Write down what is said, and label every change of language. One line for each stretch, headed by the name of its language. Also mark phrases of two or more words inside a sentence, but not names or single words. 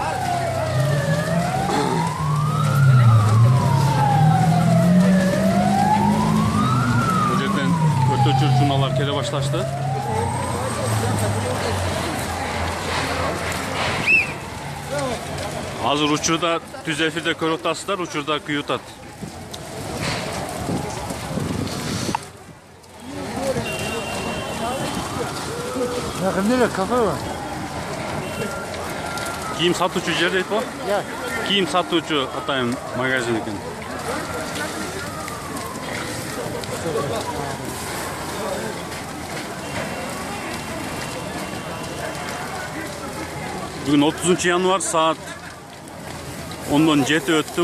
Kyrgyz: Бул жерден өрт өчүрүүчү унаалар келе башташты. Азыр учурда түз эфирде көрүп атасыздар, учурда күйүп атат.
Turkish: Yakında kafe var.
Kyrgyz: Кийим сатуучу жер дейт го? Ya. Кийим сатуучу атайын магазин экен. Бүгүн 30 январ саат 10-дон 7 өттү.